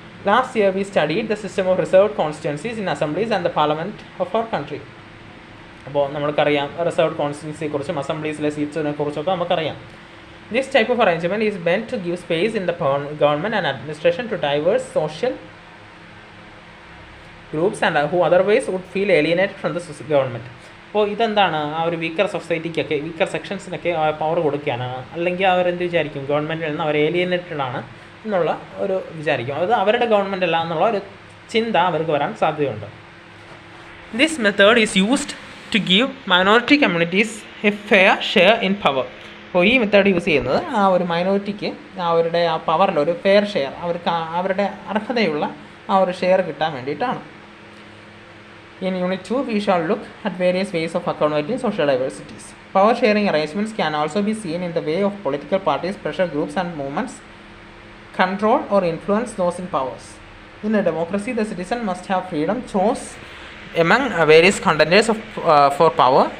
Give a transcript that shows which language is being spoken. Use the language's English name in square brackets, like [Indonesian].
[English] Last year we studied the system of reserved constituencies in assemblies and the parliament of our country. [Malayalam] അപ്പോൾ നമുക്കറിയാം reserved കോൺസ്റ്റിറ്റ്യുവൻസിയെക്കുറിച്ചും അസംബ്ലീസിലെ സീറ്റ്സിനെ കുറിച്ചൊക്കെ നമുക്കറിയാം. [English] This type of arrangement is meant to give space in the government and administration to diverse social groups and who otherwise would feel alienated from the government. [Malayalam] അപ്പോൾ ഇതെന്താണ്? ആ ഒരു weaker സൊസൈറ്റിക്കൊക്കെ, weaker സെക്ഷൻസിനൊക്കെ power കൊടുക്കുകയാണ്. അല്ലെങ്കിൽ അവരെന്ത് വിചാരിക്കും? ഗവൺമെൻറ്റിൽ നിന്ന് അവർ ഏലിയനേറ്റഡ് ആണ് എന്നുള്ള ഒരു വിചാരിക്കും. അത് അവരുടെ ഗവൺമെൻറ് അല്ല എന്നുള്ള ഒരു ചിന്ത അവർക്ക് വരാൻ സാധ്യതയുണ്ട്. [English] This method is used to give minority communities a fair share in power. [Malayalam] അപ്പോൾ ഈ മെത്തേഡ് യൂസ് ചെയ്യുന്നത് ആ ഒരു മൈനോറിറ്റിക്ക് അവരുടെ ആ പവറിൽ ഒരു ഫെയർ ഷെയർ, അവർക്ക് അവരുടെ അർഹതയുള്ള ആ ഒരു ഷെയർ കിട്ടാൻ വേണ്ടിയിട്ടാണ്. [English] In Unit 2, we shall look at various ways of accommodating social diversities. Power sharing arrangements can also be seen in the way of political parties, pressure groups and movements control or influence those in powers. In a democracy, the citizen must have freedom choose among various contenders for power.